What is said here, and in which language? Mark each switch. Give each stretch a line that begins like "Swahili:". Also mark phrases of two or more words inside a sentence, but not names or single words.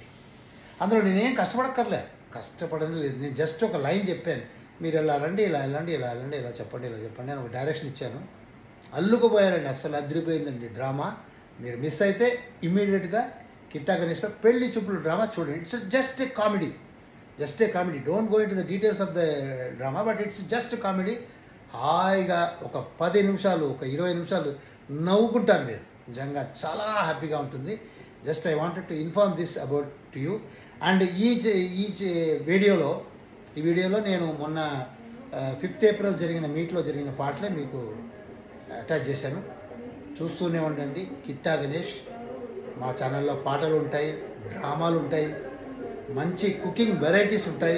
Telugu: అందులో నేనేం కష్టపడడం లేదు. నేను జస్ట్ ఒక లైన్ చెప్పాను, మీరు ఇలా వెళ్ళండి, ఇలా వెళ్ళండి, ఇలా వెళ్ళండి, ఇలా చెప్పండి అని ఒక డైరెక్షన్ ఇచ్చాను. అల్లుకుపోయారండి. అస్సలు అదిరిపోయిందండి డ్రామా. మీరు మిస్ అయితే ఇమ్మీడియట్గా కిట్టా గణేష్లో పెళ్లి చూపులు డ్రామా చూడండి.
English: It's just a comedy, Don't go into the details of the drama, but it's just comedy.
Telugu: హాయిగా ఒక 10 నిమిషాలు, ఒక 20 నిమిషాలు నవ్వుకుంటారు మీరు. నిజంగా చాలా హ్యాపీగా ఉంటుంది.
English: Just I wanted to inform this about to you.
Telugu: అండ్ ఈ వీడియోలో నేను మొన్న 5th ఏప్రిల్ జరిగిన మీట్లో జరిగిన పాటలే మీకు అటాచ్ చేశాను. చూస్తూనే ఉండండి కిట్టా గణేష్. మా ఛానల్లో పాటలు ఉంటాయి, డ్రామాలు ఉంటాయి, మంచి
English: cooking varieties
Telugu: ఉంటాయి.